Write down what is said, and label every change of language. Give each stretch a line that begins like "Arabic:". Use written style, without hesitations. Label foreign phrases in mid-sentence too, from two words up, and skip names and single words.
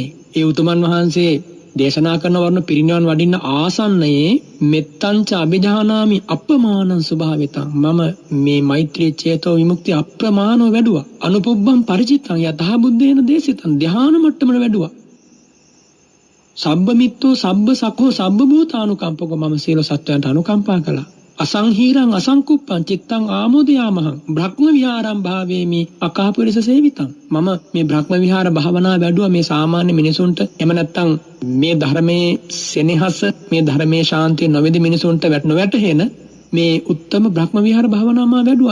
Sinhala: ඒ උතුමන් වහන්සේ දේශනා කරන වර්ණ පිරිනිවන් වඩින්න ආසන්නයේ
Pali: මෙත්තංච අභිජානාමි අප්‍රමාණං ස්වභාවිතං.
Sinhala: මම මේ මෛත්‍රී චේතෝ විමුක්තිය අප්‍රමාණව වැඩුවා.
Pali: අනුපුබ්බං පරිචිත්තං යතහ බුද්දේන දේශිතං.
Sinhala: ධ්‍යාන මට්ටමට වැඩුවා.
Pali: සබ්බ මිත්තෝ සබ්බ සඛෝ සබ්බ භූතානුකම්පක.
Sinhala: මම සියලු සත්වයන්ට අනුකම්පා කළා.
Pali: අසංහීරං අසංකුප්පං චිත්තං ආමෝදයාමහං බ්‍රහ්ම විහාරං භාවේමි අකාපුරිස සේවිතං.
Sinhala: මම මේ බ්‍රහ්ම විහාර භාවනා වැඩුවා මේ සාමාන්‍ය මිනිසුන්ට. එහෙම නැත්නම් මේ ධර්මයේ සෙනෙහස මේ ධර්මයේ ශාන්තිය නොවැදි මිනිසුන්ට නොවැටහෙන මේ උත්තම බ්‍රහ්ම විහාර භාවනා මා වැඩුවා.